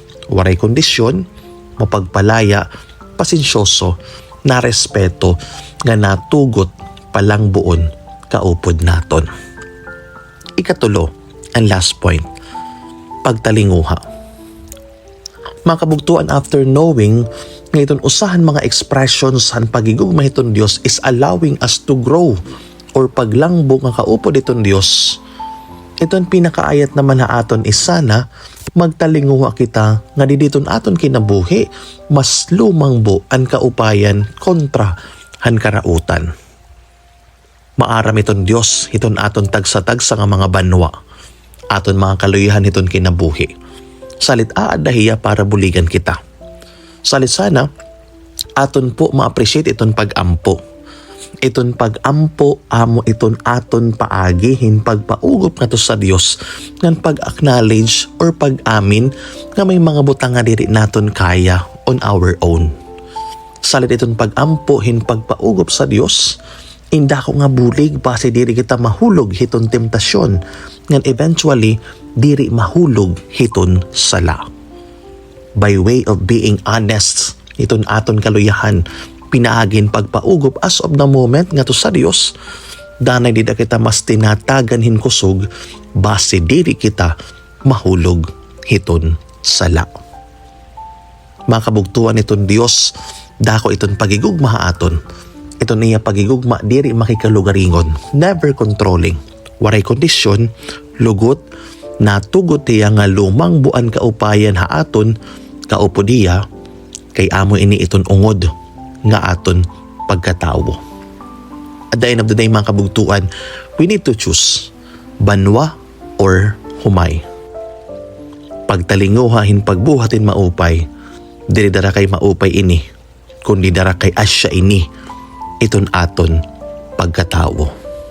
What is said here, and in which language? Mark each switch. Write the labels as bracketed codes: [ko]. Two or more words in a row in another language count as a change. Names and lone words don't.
[war] Waray kondisyon, mapagpalaya, pasensyoso, na respeto, nga natugot palang buon kaupod naton. Ikatulo, ang last point, pagtalinguha. Mga kabugtuan, [en] after knowing [war] nga iton usahan mga expressions han pagigugma iton Dios [en] is allowing us to grow or [war] paglangbo nga kaupod iton Dios. Iton pinakaayat naman na aton is sana magtalinguha kita nga diditon aton kinabuhi mas lumangbo ang kaupayan kontra han karautan. Maaram iton Dios iton aton tagsa-tagsa nga mga banwa, aton mga kaluyahan iton kinabuhi. Salit aadahiya para buligan kita. Salit sana aton po ma-appreciate iton pag-ampo. Iton pag-ampo amo iton aton paagihin pagpaugop nga to sa Dios ngan pag-acknowledge or pag-amin nga may mga butang nga diri naton kaya [en] on our own. [war] Salit iton pag-ampo hin pagpaugop sa Dios, inda ko nga bulig base diri kita mahulog hiton temptasyon ngan eventually diri mahulog hiton sala. [en] By way of being honest, [war] iton aton kaluyahan pinaagin pagpaugop [en] as of the moment [war] nga to sa Dios, danay di kita mas tinatagan hinkusog base diri kita mahulog hiton sala. Mga kabugtuan iton Dios, dako iton pagigugma aton. Iton niya pagigugma diri makikalugaringon, [en] never controlling. [war] Waray kondisyon, lugot, natugot niya nga lumang buan kaupayan haaton, kaupo diya, kay amo ini iton ungod nga aton pagkatawo. [en] At the end of the day mga kabugtuan, we need to choose banwa or humay. [war] Pagtalinguhahin pagbuhatin maupay, dili dara kay maupay ini, kundi dara kay asya ini, iton aton pagkatawo.